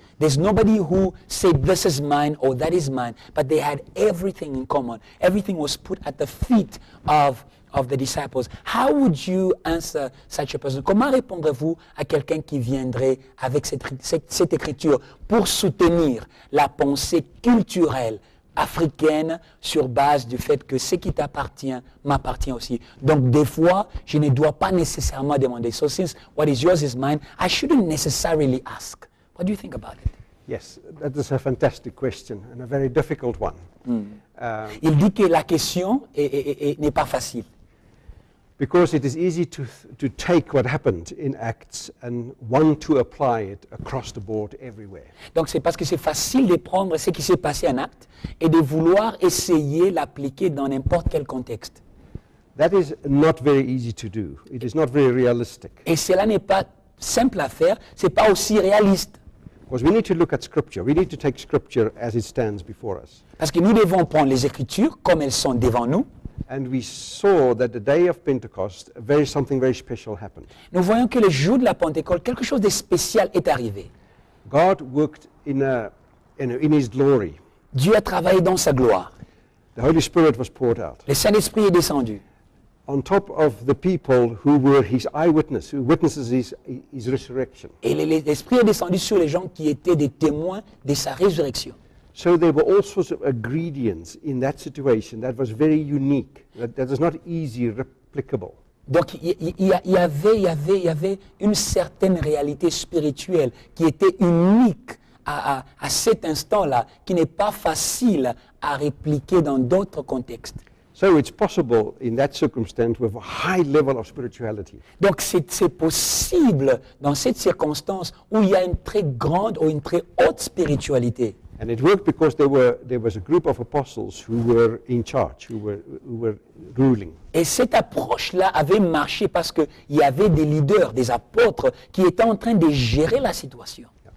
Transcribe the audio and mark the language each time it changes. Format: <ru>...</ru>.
<en>There's nobody who said this is mine or that is mine, but they had everything in common. Everything was put at the feet of the disciples. How would you answer such a person?</en> <fr>Comment répondrez-vous à quelqu'un qui viendrait avec cette écriture pour soutenir la pensée culturelle africaine sur base du fait que ce qui t'appartient m'appartient aussi? Donc des fois, je ne dois pas nécessairement demander.</fr> <en>So since what is yours is mine, I shouldn't necessarily ask. What do you think about it? Yes, that is a fantastic question and a very difficult one.</en> <fr>Il dit que la question n'est pas facile.</fr> <en>Because it is easy to take what happened in Acts and want to apply it across the board everywhere.</en> <fr>Donc c'est parce que c'est facile de prendre ce qui s'est passé en Actes et de vouloir essayer l'appliquer dans n'importe quel contexte.</fr> <en>That is not very easy to do. It is not very realistic.</en> <fr>Et cela n'est pas simple à faire, c'est pas aussi réaliste.</fr> <en>Because we need to look at Scripture. We need to take Scripture as it stands before us.</en> <fr>Parce que nous devons prendre les Écritures comme elles sont devant nous.</fr> <en>And we saw that the day of Pentecost, something very special happened.</en> <fr>Nous voyons que le jour de la Pentecôte, quelque chose de spécial est arrivé.</fr> <en>God worked in His glory.</en> <fr>Dieu a travaillé dans sa gloire.</fr> <en>The Holy Spirit was poured out.</en> <fr>Le Saint-Esprit est descendu.</fr> <en>On top of the people who were His eyewitness, who witnesses His resurrection.</en> <fr>Et l'Esprit est descendu sur les gens qui étaient des témoins de sa résurrection.</fr> <en>So there were all sorts of ingredients in that situation that was very unique, that is not easy replicable.</en> <fr>Donc il y avait une certaine réalité spirituelle qui était unique à cet instant-là, qui n'est pas facile à répliquer dans d'autres contextes.</fr> <en>So it's possible in that circumstance with a high level of spirituality.</en> <fr>Donc c'est possible dans cette circonstance où il y a une très grande ou une très haute spiritualité.</fr> <en>And it worked because there was a group of apostles who were in charge, who were ruling.</en> <fr>Et cette approche-là avait marché parce qu'il y avait des leaders, des apôtres qui étaient en train de gérer la situation.</fr>